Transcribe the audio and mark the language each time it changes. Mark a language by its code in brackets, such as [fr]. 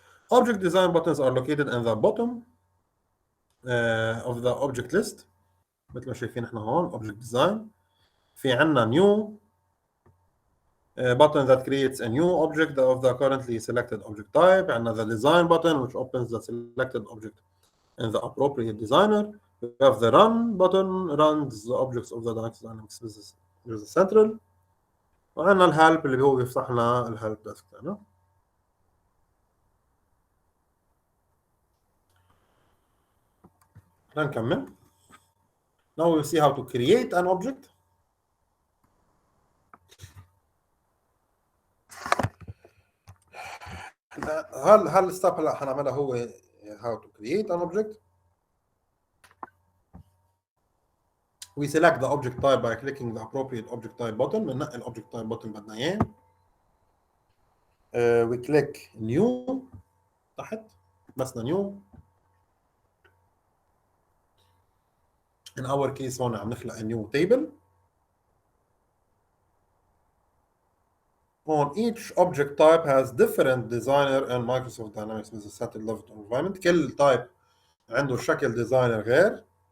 [en] Object design buttons are located in the bottom of the object list. [ar] مثل ما شايفين احنا هون object design. في عنا [en] new button that creates a new object of the currently selected object type. [ar] عنا [en] the design button which opens the selected object in the appropriate designer. We have the run button runs the objects of the Dynamics Business Central. [ar] وعندنا الهلب اللي هو بيفتح لنا الهلب ديسك تاعنا. نكمل. [en] Now we'll see how to create an object. [ar] الستاب هلا حنعملها هو [en] how to create an object. We select the object type by clicking the appropriate object type button. [ar] بننقي الاوبجكت type button بدنا اياه. [en] We click new [ar] تحت بسنا [en] new. In our case [ar] هون عم نخلق [en] a new table. On each object type has different designer in Microsoft Dynamics Business Central Development Environment. [ar] كل type عنده شكل designer غير.